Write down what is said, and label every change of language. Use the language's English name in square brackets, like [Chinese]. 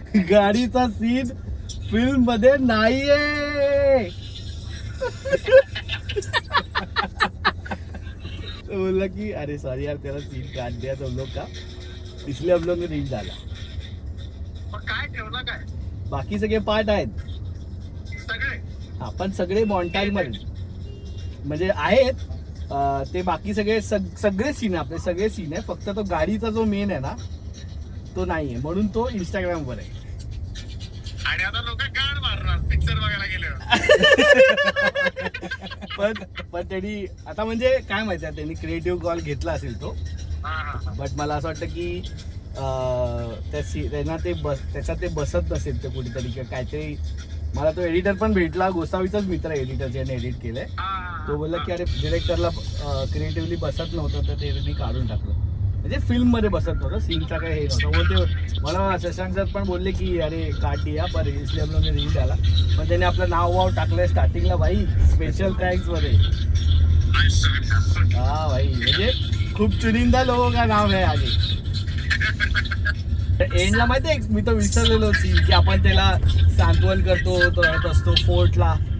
[Marathi] गाडीचा scene film मध्ये नाहीये. तो बोलला की अरे सॉरी यार त्याला [Hindi] सीन काट दिया तुम लोग का, इसलिए हम लोग ने रील डाला. [Marathi] काय ठेवला काय बाकी सगळे पार्ट आहेत सगळे आपण सगळे मॉन्टाज मध्ये म्हणजे आहेत. ते बाकी सगळे सगळे सीन आपले सगळे सीन आहे. फक्त तो गाडीचा जो मेन आहे ना तो नाहीये म्हणून तो इंस्टाग्राम वर आहे. आणि आता लोक गाड मारणार पिक्चर बघायला गेले. पण त्यांनी आता म्हणजे काय माहिती त्यांनी क्रिएटिव्ह कॉल घेतला असेल तो. बट मला असं वाटतं की त्यांना ते त्याच्यात ते बसत नसेल ते कुठेतरी किंवा काहीतरी. मला तो एडिटर पण भेटला, गोसावीचाच मित्र आहे एडिटर ज्याने एडिट केलंय. तो बोलला की अरे डिरेक्टरला क्रिएटिव्हली बसत नव्हतं तर ते त्यांनी काढून टाकलं. म्हणजे फिल्म मध्ये बसत नव्हतं, सीनचा काही हे नव्हतं. मग ते मला शशांक सर पण बोलले की अरे [Hindi] काट दिया पर इसलिए हम लोग ने रील डाला. [Marathi] पण त्याने आपलं नाव टाकलंय स्टार्टिंगला भाई स्पेशल थँक्स मध्ये. हा भाई म्हणजे खूप [Hindi] चुनिंदा लोगों का नाम [Marathi] आहे आगे. एंडला माहितीये मी तो विसरलेलो सीन की आपण त्याला सांत्वन करतो तो रडत असतो फोर्टला.